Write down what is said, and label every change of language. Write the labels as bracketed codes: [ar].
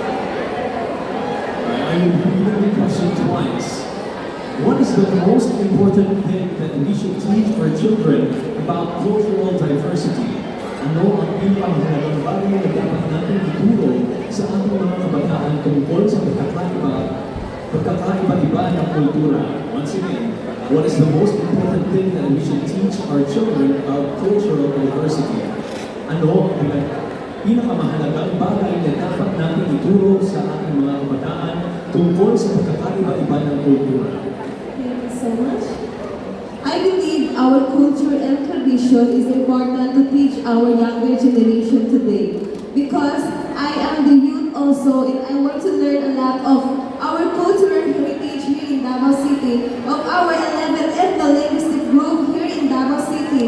[en] I will read the question twice. What is the most important thing that we should teach our children about cultural diversity? [tl] Ano ang pinakamahalagang bagay na dapat natin ituro sa ating mga kabataan tungkol sa pagkakaiba-iba ng kultura? [en] Once again, what is the most important thing that we should teach our children about cultural diversity? [tl] Ano ang pinakamahalagang bagay na dapat natin ituro sa ating mga kabataan tungkol sa pagkakaiba-iba ng kultura? [en] Thank you so much. I believe our culture and tradition is important to teach our younger generation today. Because I am the youth also and I want to learn a lot of our cultural heritage here in Davao City, of our 11 ethno-linguistic group here in Davao City.